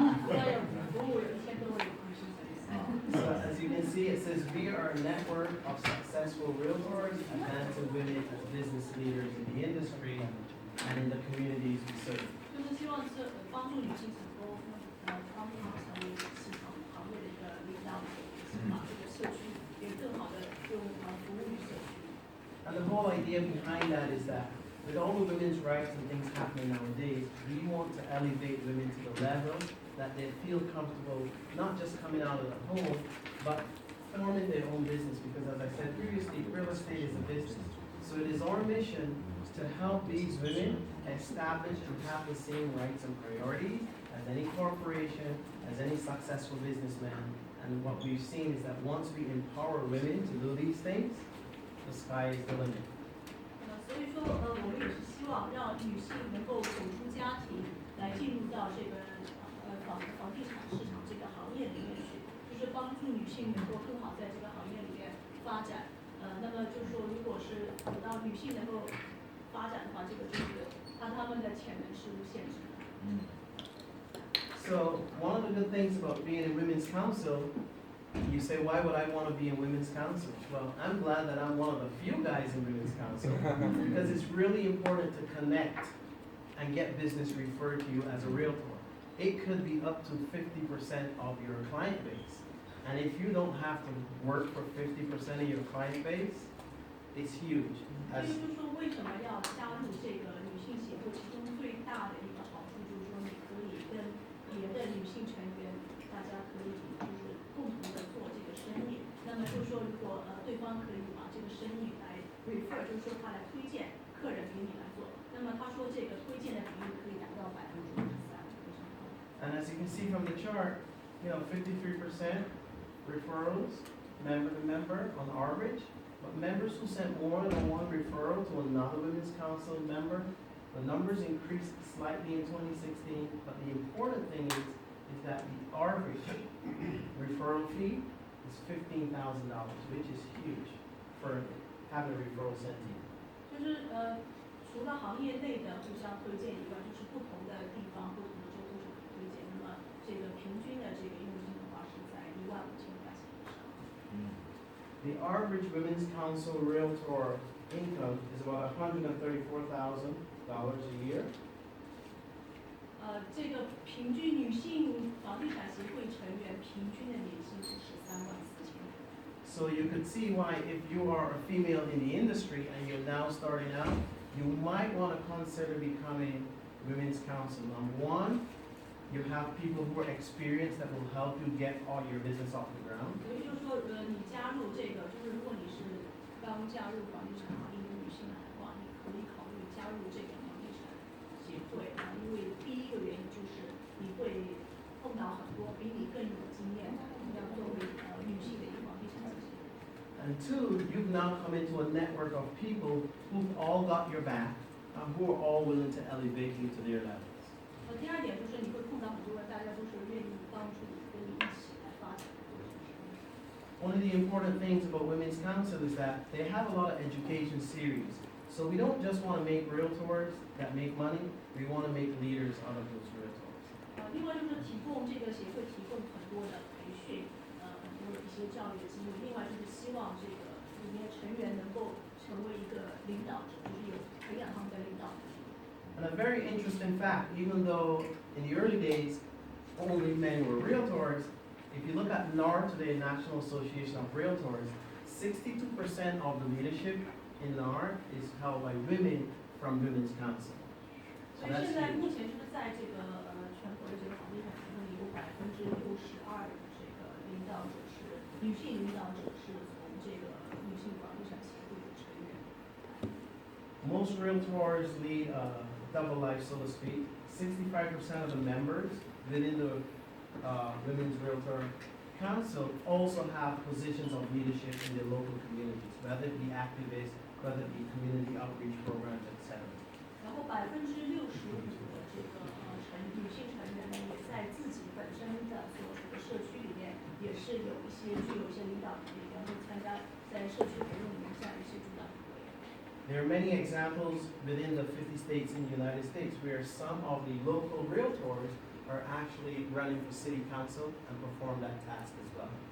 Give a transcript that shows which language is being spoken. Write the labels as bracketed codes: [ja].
[zh] 要有服务有1000多位女性粉丝。 [en] So as you can see, it says we are a network of successful realtors advancing women as business leaders in the industry and in the communities we serve. [zh] 就是希望是帮助女性成功，帮助她们成为市场行业的一个领导者，把这个社区也更好的用服务于社区。 [en] And the whole idea behind that is that with all the women's rights and things happening nowadays, we want to elevate women to the level that they feel comfortable not just coming out of the home, but forming their own business. Because as I said previously, real estate is a business. So it is our mission to help these women establish and have the same rights and priorities as any corporation, as any successful businessman. And what we've seen is that once we empower women to do these things, the sky is the limit. [zh] 所以说，我们也是希望让女性能够走出家庭，来进入到这个房地产市场这个行业里面去，就是帮助女性能够更好在这个行业里面发展。那么就是说，如果是等到女性能够发展的话，这个就是她们的潜能是无限制的。 [en] So one of the good things about being in Women's Council, you say, why would I want to be in Women's Council? Well, I'm glad that I'm one of the few guys in Women's Council because it's really important to connect and get business referred to you as a realtor. It could be up to 50% of your client base. And if you don't have to work for 50% of your client base, it's huge. [zh] 所以就是说，为什么要加入这个女性协会？其中最大的一个好处就是说，你可以跟别的女性成员，大家可以就是共同的做这个生意。那么就是说，如果对方可以把这个生意来 refer， 就是说他来推荐客人给你来做，那么他说这个推荐的比例可以达到53%，非常高。 [en] And as you can see from the chart, 53% referrals, member to member on average. But members who sent more than one referral to another Women's Council member, the numbers increased slightly in 2016, but the important thing is that the average referral fee is $15,000, which is huge for having a referral sent to you. [zh] 就是除了行业内的互相推荐以外，就是不同的地方、不同的州都是可推荐。那么这个平均的这个佣金的话是在15000块钱以上。 [en] The average Women's Council Realtor income is about $134,000 a year. [zh] 这个平均女性房地产协会成员平均的年薪是134000元。 [en] So you could see why if you are a female in the industry and you're now starting out, you might want to consider becoming Women's Council. Number one, you have people who are experienced that will help you get all your business off the ground. [zh] 所以就是说，你加入这个，就是如果你是刚加入房地产行业的女性来的话，你可以考虑加入这个房地产协会啊，因为第一个原因就是你会碰到很多比你更有经验的，要作为女性的一个房地产经纪人。 [en] And two, you've now come into a network of people who've all got your back, who are all willing to elevate you to their levels. [zh] 第二点就是你会碰到很多大家都是愿意帮助你，跟你一起来发展的过程中。 [en] One of the important things about Women's Council is that they have a lot of education series. So we don't just want to make realtors that make money, we want to make leaders out of those realtors. [zh] 另外就是提供这个协会提供很多的培训，很多的一些教育的机会。另外就是希望这个里面成员能够成为一个领导者，就是有培养他们的领导能力。 [en] And a very interesting fact, even though in the early days only men were realtors, if you look at NAR today, National Association of Realtors, 62% of the leadership in NAR is held by women from Women's Council. [zh] 所以现在目前就是在这个全国的这个房地产协会里有62%的这个领导者是女性领导者是从这个女性房地产协会的成员。 [en] Most realtors lead a double life, so to speak. 65% of the members within the Women's Realtor Council also have positions of leadership in their local communities, whether it be activists, whether it be community outreach programs, etc. [zh] 然后65%的这个女性成员呢，也在自己本身的所属的社区里面，也是具有一些领导能力，比方说参加在社区活动里面这样一些主导地位。 [en] There are many examples within the 50 states in the United States where some of the local realtors are actually running for city council and perform that task as well.